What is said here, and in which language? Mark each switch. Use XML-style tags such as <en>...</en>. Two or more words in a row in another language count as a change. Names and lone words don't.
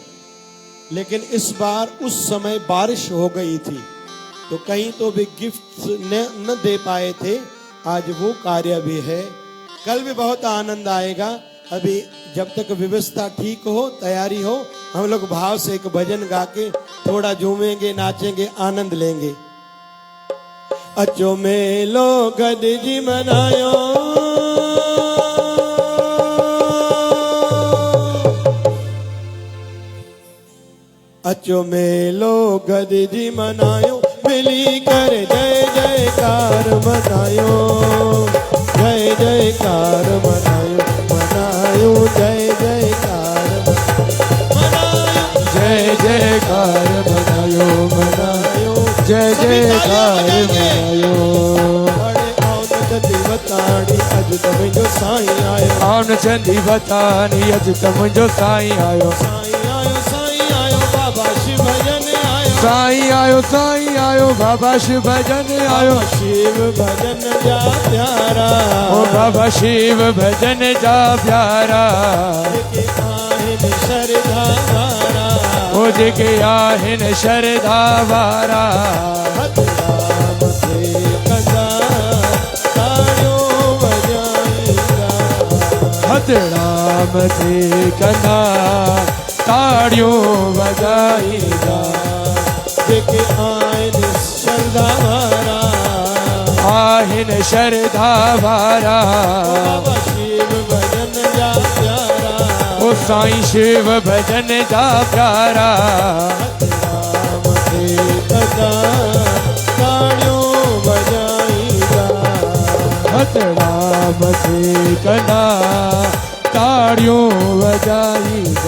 <hi>लेकिन इस बार उस समय बारिश हो गई थी तो कहीं तो भी गिफ्ट न दे पाए थे। आज वो कार्य भी है। कल भी बहुत आनंद आएगा। अभी जब तक व्यवस्था ठीक हो, तैयारी हो, हम लोग भाव से एक भजन गा के थोड़ा झूमेंगे, नाचेंगे, आनंद लेंगे।</hi> <sd>अचो मेलो गद जी मनायो, अचो मेलो गद जी मनायो, मिली कर जय जयकार मनायो, जय जयकार मनायो, मनायो जय जयकार मनायो, जय जयकार मनायो, मनायो जय जयकार मनायो। अज तम जो साईं आयो, आन चंदी बतानी अज तम जो साईं आयो, साईं आयो, साईं आयो, बाबा शिव भजन आयो, साईं आयो, साईं आयो, बाबा शिव भजन आयो, शिव भजन जा प्यारा, ओ बाबा शिव भजन जा प्यारा, आहिन श्रद्धा वारा, ओ जेके आहिन श्रद्धा वारा। हथ राम थे कना ताड़ियों बजाईगा, जेके आहिन श्रद्धा वारा, आहिन श्रद्धा वारा, बाबा शिव भजन जा प्यारा, ओ साईं शिव भजन जा प्यारा। राम थे कना ताड़ियों बजाईगा, हथ राम थे कना ताड़ियों बजाईगा।</sd>